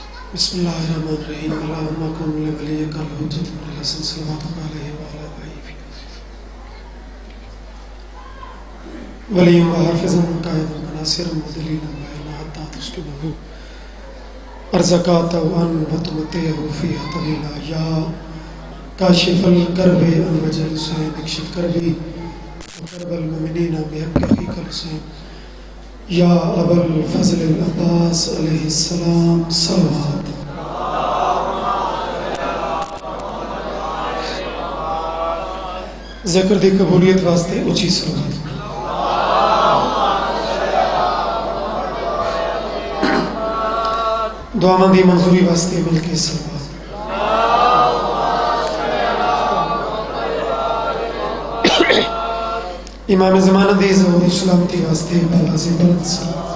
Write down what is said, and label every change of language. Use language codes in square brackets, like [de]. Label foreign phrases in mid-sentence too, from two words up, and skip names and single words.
[ar] بسم اللہ الرحمن الرحیم اللہم کن لولیک الحجۃ بن الحسن صلوات اللہ علیہ وعلی آلہ ولیم و حافظا قائدا وناصرا ودلیلا وعینا حتی تسکنہ ارزقات وان وتمتعہ فیہا طویلا یا کاشف الکرب عن وجہ الحسین اکشف کربی وکرب المؤمنین بحق اخیک الحسین یا ابا الفضل العباس علیہ السلام صلوات [pa] ذکر دی قبولیت واسطے اچھی صلوات دعا دی منظوری واسطے مل کے صلوات امام زمانہ دی ظہور سلامتی واسطے بلا سے بلند صلوات